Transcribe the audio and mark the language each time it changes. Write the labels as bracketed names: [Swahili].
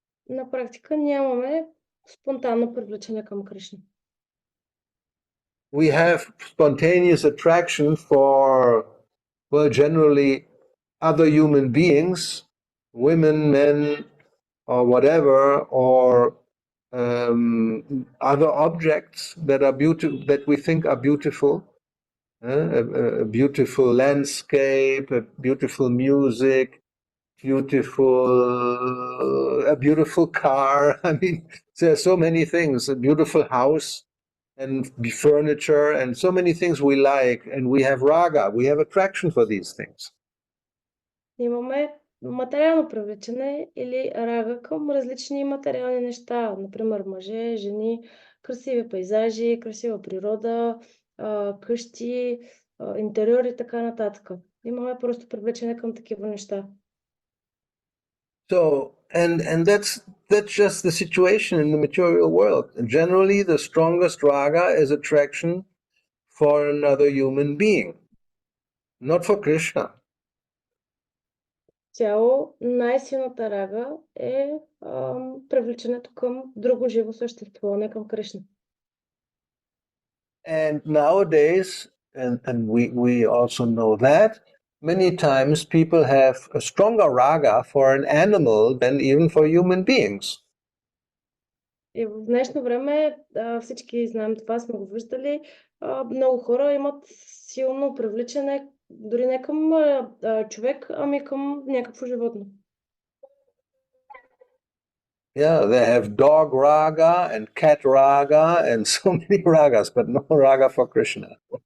[Bulgarian] На практика нямаме спонтанно привличане към Кришна. [English] We have spontaneous attraction for, well, generally other human beings, women, men, or whatever, or other objects that are beautiful, that we think are beautiful, a beautiful landscape, a beautiful music, a beautiful car. I mean, there are so many things, a beautiful house and furniture and so many things we like, and we have raga, we have attraction for these things. [Bulgarian] Имаме материално привличане или рага към различни материални неща, например мъже, жени, красиви пейзажи, красива природа, къщи, интериори и така нататък. Имаме просто привличане към такива неща. [English] So, and that's just the situation in the material world. Generally, the strongest raga is attraction for another human being, not for Krishna. [Bulgarian] Цяло най-силната рага е привличането към друго живо същество, не към Кришна. [English] And nowadays, and we also know that, many times people have a stronger raga for an animal than even for human beings. [Bulgarian] И в днешно време всички знаем това, сме го виждали. Много хора имат силно привличане дори не към човек, ами към някакво животно. [English] Yeah, they have dog raga and cat raga and so many ragas, but no raga for Krishna.